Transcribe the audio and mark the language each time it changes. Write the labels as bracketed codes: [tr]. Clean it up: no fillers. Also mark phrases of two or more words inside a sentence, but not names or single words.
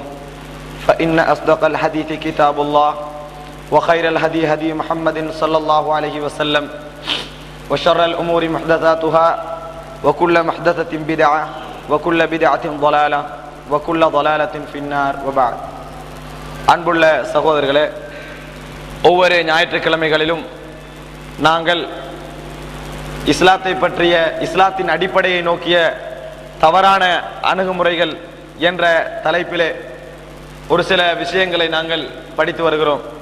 [ar] فإن أصدق الحديث كتاب الله وخير الهدي هدي محمد صلى الله عليه وسلم وشر الأمور محدثاتها وكل محدثة بدعة وكل بدعة ضلالة وكل ضلالة في النار وبعد. [ta] அன்புள்ள சகோதரர்களே, ஒவ்வொரு ஞாயிற்றுக்கிழமைகளிலும் நாங்கள் இஸ்லாத்தை பற்றிய இஸ்லாத்தின் அடிப்படையை நோக்கிய தவறான அணுகுமுறைகள் என்ற தலைப்பிலே ஒரு சில விஷயங்களை நாங்கள் படித்து வருகிறோம்.